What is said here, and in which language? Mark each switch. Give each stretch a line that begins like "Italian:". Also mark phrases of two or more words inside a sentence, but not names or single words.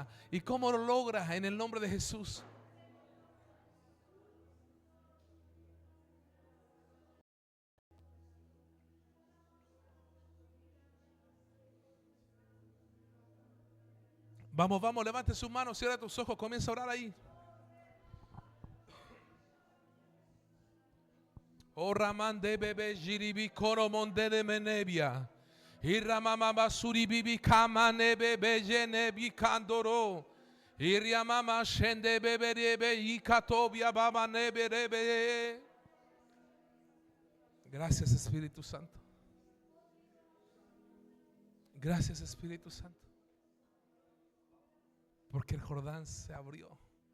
Spanish: Y cómo lo logras en el nombre de Jesús. Vamos, vamos, levante sus manos, cierra tus ojos, comienza a orar ahí. Oh Ramán de bebé jiribi coromonde de menebia. Y ramama basuri bibi kama nebe bejenebi candoro. Y riamama shende bebe rebe y katobia baba nebe rebe. Gracias Espíritu Santo. Gracias Espíritu Santo. Porque el Jordán se abrió.